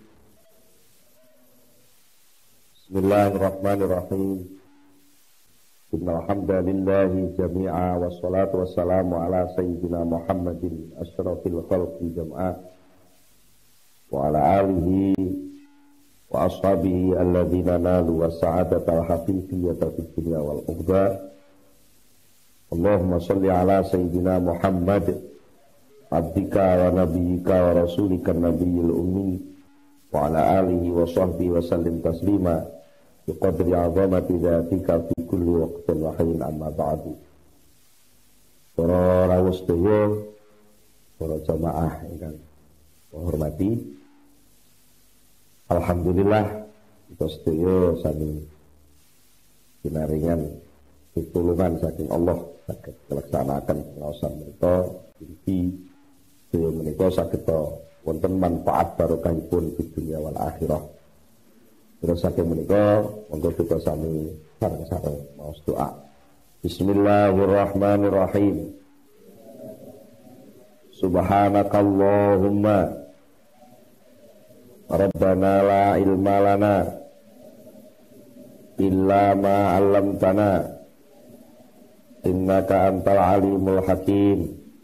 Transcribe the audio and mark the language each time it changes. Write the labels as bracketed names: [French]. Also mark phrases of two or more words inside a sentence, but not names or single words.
[Arabic] بسم الله الرحمن الرحيم. إن الحمد لله جميعا والصلاة والسلام على سيدنا محمد أشرف الخلق جمعا وعلى آله وأصحابه الذين نالوا السعادة الحقيقية في الدنيا والأخرى. اللهم صل على سيدنا محمد عبدك ونبيك ورسولك النبي الأمي وعلى آله وصحبه وسلم تسليما بقدر عظمة ذاتك في كل وقت وحين أما بعد. [Javanese] Para rawuh sedaya, para jamaah ingkang hormati, alhamdulillah kita sedaya sami pinaringan pitulungan saking Allah saged melaksanakan pengaosan menika iki menika saged wonten manfaat barokahipun di dunia [Arabic] والآخرة. [Javanese] Terus saking menika monggo kita sami sareng-sareng maos doa. [Arabic] بسم الله الرحمن الرحيم. سبحانك اللهم ربنا لا علم لنا إلا ما علمتنا إنك أنت العليم الحكيم.